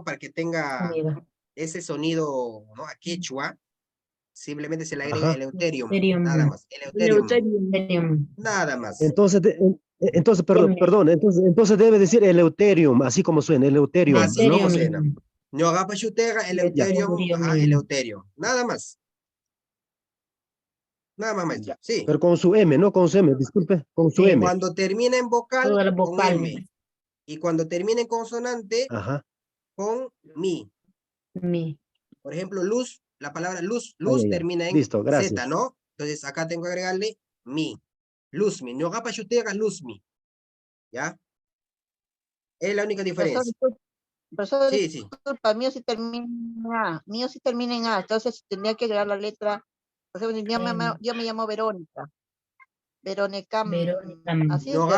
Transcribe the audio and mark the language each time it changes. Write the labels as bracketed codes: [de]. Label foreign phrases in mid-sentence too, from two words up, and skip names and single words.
[es] Para que tenga Sonido. ese sonido, ¿no? A quechua, simplemente se le agrega Ajá. eleuterium, Eleuterium. nada más. Eleuterium. Nada más. Entonces, perdón, entonces debe decir eleuterium, así como suena, eleuterium, Así ¿no? como suena. [qu] Ñoqapa shutega eleuterium, [es] ajá, eleuterium. Nada más. Nada más, maestro. Sí. Pero con su M, no con su M, disculpe, con su M. Cuando termina en vocal, Toda la con vocal. M. Y cuando termina en consonante, Ajá. con mi. Mi. Por ejemplo, luz, la palabra luz, Ah, ya, ya. termina en Listo, gracias. Z, ¿no? Entonces acá tengo que agregarle mi. [qu] Luzmi. Ñoqapa shutega luzmi. [es] ¿Ya? Es la única diferencia. Profesor, Sí, sí. disculpa, mío sí termina en A, entonces tendría que agregar la letra. Por ejemplo, yo me llamo Verónica. Verónica. Así es. Ñoqapa